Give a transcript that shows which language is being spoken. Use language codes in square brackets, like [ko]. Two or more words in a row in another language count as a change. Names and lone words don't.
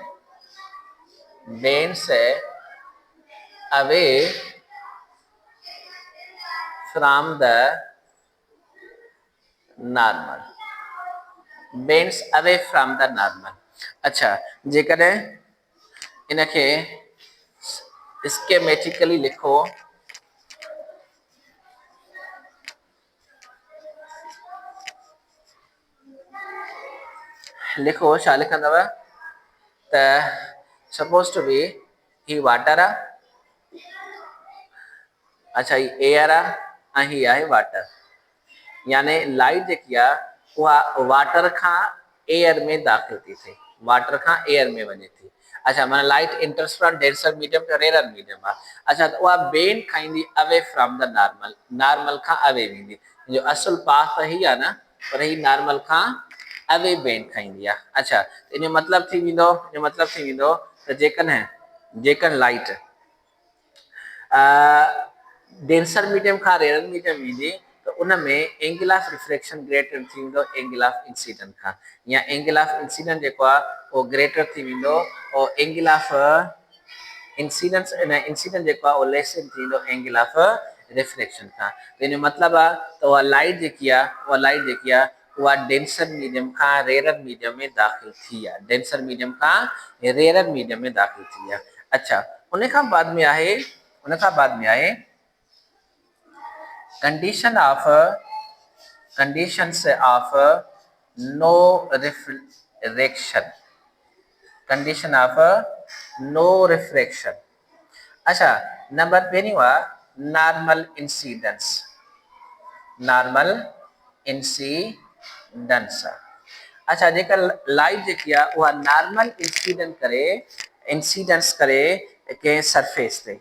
[en] bends away from the normal, bends away from the normal। [sd] अच्छा, जेकॾहिं इनखे स्कीमेटिकली लिखो, छा लिखंदव त [en] suppose to [sd] बी ही वाटर आहे, अच्छा ही एयर आहे ऐं ही आहे वाटर, यानी लाइट जेकी आहे उहा वाटर खां एयर में दाख़िल थी थिए, वाटर खां एयर में वञे थी। अच्छा, माना [en] light enters from denser medium to rare medium [sd] आहे। अच्छा, त उहा बेंड खाईंदी [en] away from the normal, [sd] नॉर्मल खां अवे वेंदी। जो असुल पाथ त ही आहे न, पर ही नॉर्मल खां अवे बेंड खाईंदी आहे। अच्छा, इन जो मतिलबु थी वेंदो त जेकॾहिं लाइट [en] denser medium [sd] खां [en] rare medium [sd] वेंदी त उन में [en] angle of refraction greater [sd] थी वेंदो [en] angle of incident [sd] खां, या [en] angle of incident [sd] जेको आहे उहो ग्रेटर थी वेंदो और [en] angle of incident [sd] जेको आहे उहो लेस थी वेंदो [en] angle of refraction [sd] खां। त इन जो मतिलबु आहे त उहा लाइट जेकी आहे उहा [en] denser medium [sd] खां [en] rare medium [sd] में दाख़िल थी आहे, [en] denser medium [sd] खां [en] rare medium [sd] में दाख़िल थी आहे। अच्छा, उन खां बाद में आहे [en] conditions of no refraction, condition of no refraction। [sd] अच्छा, नंबर पहिरियों आहे [en] normal incidence. [sd] अच्छा, जेका लाइट जेकी आहे उहा [en] normal incidence [sd] करे कंहिं सरफेस ते।